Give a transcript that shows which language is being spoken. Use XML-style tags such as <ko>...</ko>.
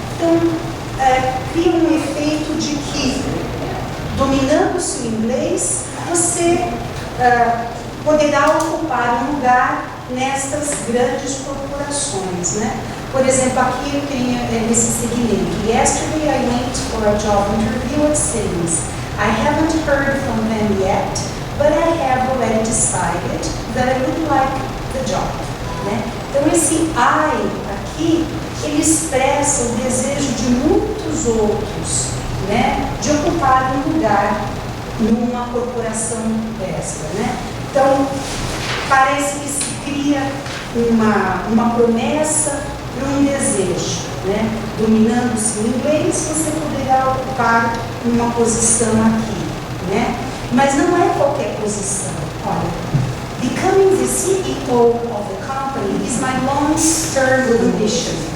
<pt>Então, cria um efeito de que, dominando-se o inglês, você poderá ocupar um lugar nestas grandes corporações, né? Por exemplo, aqui eu tenho esse segmento.</pt> <en>Yesterday I went for a job interview at Siemens. I haven't heard from them yet, but I have already decided that I would like the job, né?</en> <pt>Então esse I aqui, ele expressa o desejo de muitos outros né, de ocupar um lugar numa corporação dessa, né? Então, parece que se cria uma promessa para um desejo, né? Dominando-se o inglês, você poderá ocupar uma posição aqui, né? Mas não é qualquer posição.</pt> <en>Olha, becoming the CEO of the company is my long-term ambition.</en>